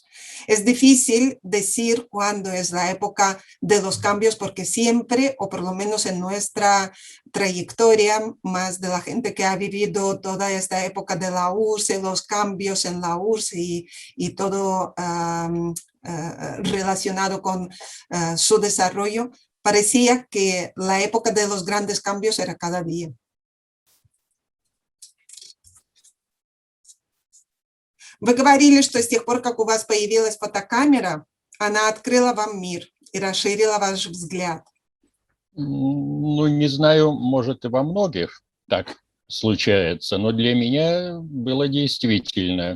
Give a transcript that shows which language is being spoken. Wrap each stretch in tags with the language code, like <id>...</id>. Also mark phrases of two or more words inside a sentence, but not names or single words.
<es>Es difícil decir cuándo es la época de los cambios porque siempre, o por lo menos en nuestra trayectoria, más de la gente que ha vivido toda esta época de la URSS, los cambios en la URSS y todo relacionado con su desarrollo, parecía que la época de los grandes cambios era cada día.</es> <ru>Вы говорили, что с тех пор, как у вас появилась фотокамера, она открыла вам мир и расширила ваш взгляд. Ну, не знаю, может, и во многих так случается, но для меня было действительно.</ru>